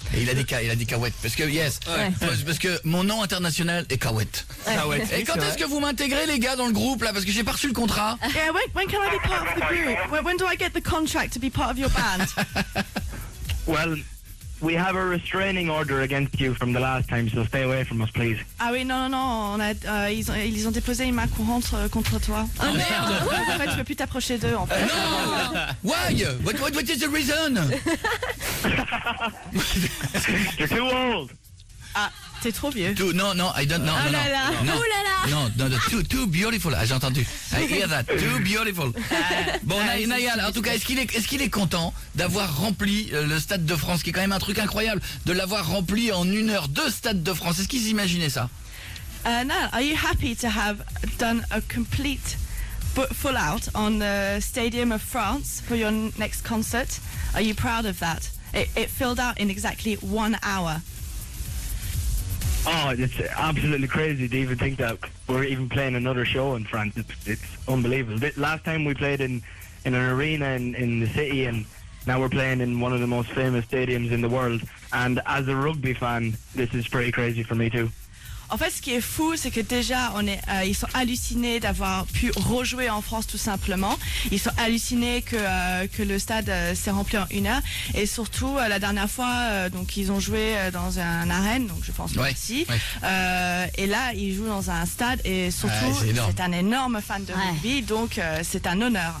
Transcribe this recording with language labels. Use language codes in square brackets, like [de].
[fr] Et il a dit Kawet, parce que parce que mon nom international est Kawet. Et quand est-ce que vous m'intégrez, les gars, dans le groupe là, parce que j'ai pas reçu le contrat. [en] Yeah, when can I be part of the group? When do I get the contract to be part of your band? Well, we have a restraining order against you from the last time, so stay away from us, please. [fr] Ah oui, non, ils ont déposé une main courante contre toi. Oh merde! En fait, tu peux plus t'approcher d'eux, en fait. [en] Non. Why? What is the reason? You're too old. [fr] Ah, t'es trop vieux. [en] Non, I don't know. [fr] Oh là là. Non. Oh là là. [en] Non, too beautiful. [fr] Ah, j'ai entendu. [en] I hear that. Too beautiful. [fr] Bon, Nayal, en tout cas, est-ce qu'il est content d'avoir rempli le Stade de France, qui est quand même un truc incroyable, de l'avoir rempli en 1 heure, 2 Stades de France? Est-ce qu'ils imaginaient ça? [en] Niall, are you happy to have done a complete full out on the Stadium of France for your next concert? Are you proud of that? It filled out in exactly 1 hour. Oh, it's absolutely crazy to even think that we're even playing another show in France. It's unbelievable. Last time we played in an arena in the city, and now we're playing in one of the most famous stadiums in the world. And as a rugby fan, this is pretty crazy for me too. [fr] En fait, ce qui est fou, c'est que déjà, ils sont hallucinés d'avoir pu rejouer en France, tout simplement. Ils sont hallucinés que le stade s'est rempli en 1 heure. Et surtout, la dernière fois, donc ils ont joué dans un arène, donc je pense ici. Ouais. Et là, ils jouent dans un stade, et surtout, c'est un énorme fan de rugby, donc c'est un honneur.